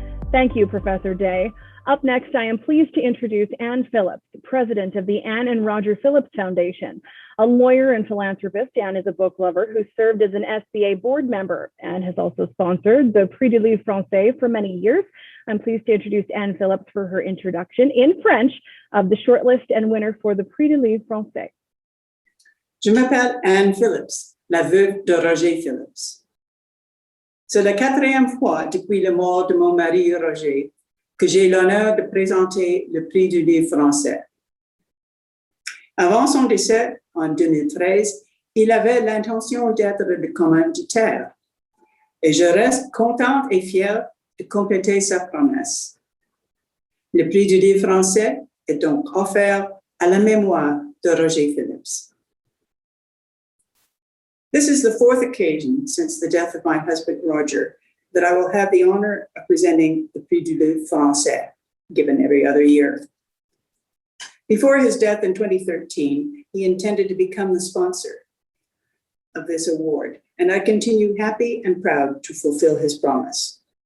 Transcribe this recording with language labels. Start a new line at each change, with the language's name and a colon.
English: Thank you, Professor Day. Up next, I am pleased to introduce Anne Phillips, president of the Anne and Roger Phillips Foundation. A lawyer and philanthropist, Anne is a book lover who served as an SBA board member and has also sponsored the Prix du Livre Français for many years. I'm pleased to introduce Anne Phillips for her introduction in French of the shortlist and winner for the Prix du Livre Français.
French: Je m'appelle Anne Phillips, la veuve de Roger Phillips. C'est la quatrième fois depuis la mort de mon mari Roger que j'ai l'honneur de présenter le Prix du Livre français. Avant son décès, en 2013, il avait l'intention d'être le commanditaire. et je reste contente et fière de compléter sa promesse. Le prix du livre français est donc offert à la mémoire de Roger Phillips.
English: This is the fourth occasion since the death of my husband, Roger, that I will have the honor of presenting the Prix du Livre Français, given every other year. Before his death in 2013, he intended to become the sponsor of this award, and I continue happy and proud to fulfill his promise.